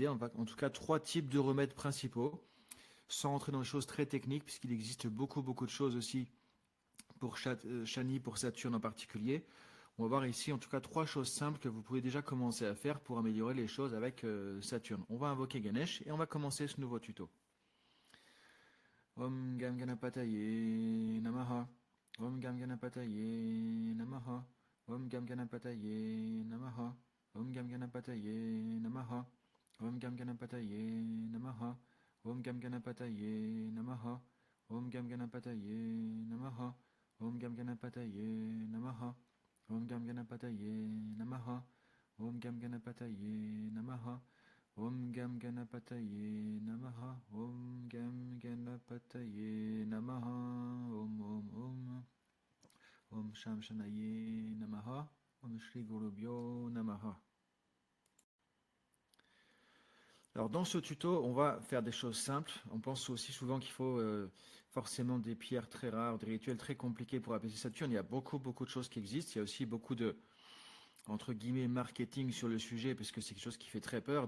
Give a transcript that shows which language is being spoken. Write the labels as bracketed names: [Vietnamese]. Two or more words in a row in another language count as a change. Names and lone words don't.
[French] En tout cas, 3 types de remèdes principaux, sans entrer dans des choses très techniques, puisqu'il existe beaucoup de choses aussi pour Shani, pour Saturne en particulier. On va voir ici en tout cas 3 choses simples que vous pouvez déjà commencer à faire pour améliorer les choses avec Saturne. On va invoquer Ganesh et on va commencer ce nouveau tuto. [Sanskrit] Om Gam Ganapataye Namaha. Om Gam Ganapataye Namaha. Om Gam Ganapataye Namaha. Om Gam Ganapataye Namaha. Om Gam Ganapataye Namaha. Om Gam Ganapataye Namaha. Om Gam Ganapataye Namaha. Om Gam Ganapataye Namaha. Om Gam Ganapataye Namaha. Om Gam Ganapataye Namaha. Om Gam Ganapataye Namaha. Om Gam Ganapataye Namaha. Om. Om Sham Shanaye Namaha. Om Shri Gurubhyo Namaha. [French] Alors dans ce tuto, on va faire des choses simples. On pense aussi souvent qu'il faut forcément des pierres très rares, des rituels très compliqués pour apaiser Saturne. Il y a beaucoup de choses qui existent. Il y a aussi beaucoup de, entre guillemets, marketing sur le sujet, parce que c'est quelque chose qui fait très peur.